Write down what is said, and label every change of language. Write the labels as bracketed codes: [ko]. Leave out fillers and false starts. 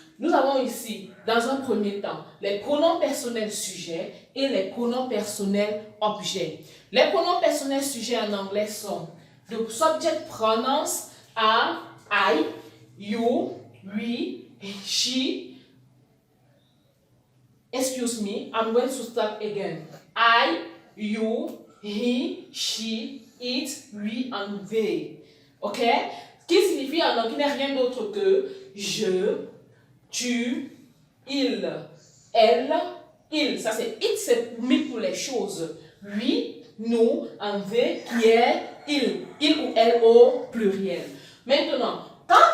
[fr] Nous avons ici, dans un premier temps, les pronoms personnels sujets et les pronoms personnels objets. Les pronoms personnels sujets en anglais sont [en] the subject pronouns are I, you, we, she. Excuse me, I'm going to start again. I, you, he, she, it, we and they. Ok? [fr] Qui signifie en anglais, qui n'est rien d'autre que je, tu, il, elle, il. Ça c'est it, c'est mis pour les choses. Lui, nous, [en] and they, [fr] qui est il. Il ou elle au pluriel. Maintenant, quand